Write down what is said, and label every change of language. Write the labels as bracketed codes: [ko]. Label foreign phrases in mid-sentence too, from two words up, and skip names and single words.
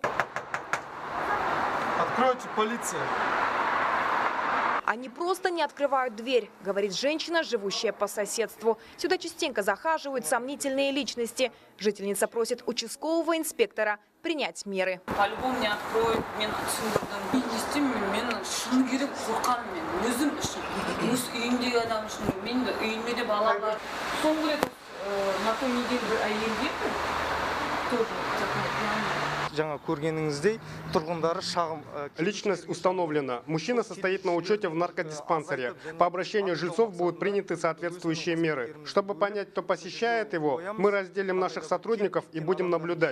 [ru] Откройте, полиция. Они просто не открывают дверь, говорит женщина, живущая по соседству. Сюда частенько захаживают сомнительные личности. Жительница просит участкового инспектора принять меры. По-любому не откроют, [kk] мен түсіндірдім. Естимін, мен шыны керек қорқамын, өзім үшін. Өз үйімдегі адам үшін, мен үйімде де балалар. Соңғы рет [ru] на той неделе [kk] бір әйел келді, [ru] тоже Личность установлена. Мужчина состоит на учете в наркодиспансере. По обращению жильцов будут приняты соответствующие меры. Чтобы понять, кто посещает его, мы разделим наших сотрудников и будем наблюдать.